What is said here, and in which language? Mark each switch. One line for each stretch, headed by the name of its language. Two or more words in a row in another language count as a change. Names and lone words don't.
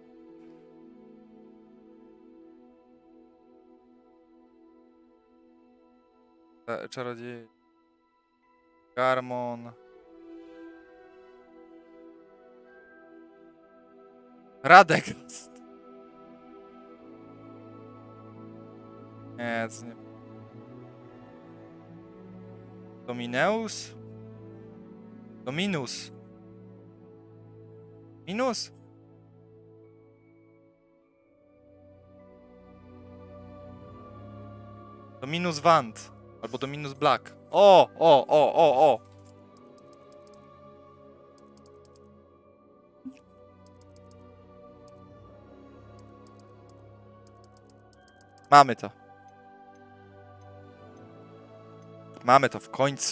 Polish: Czarodziej. Garmon. Radegast. Nie, to nie. Domineus? Dominus. Minus? Dominus Wand. Albo Dominus Black. O! Mamy to. Mamy to w końcu.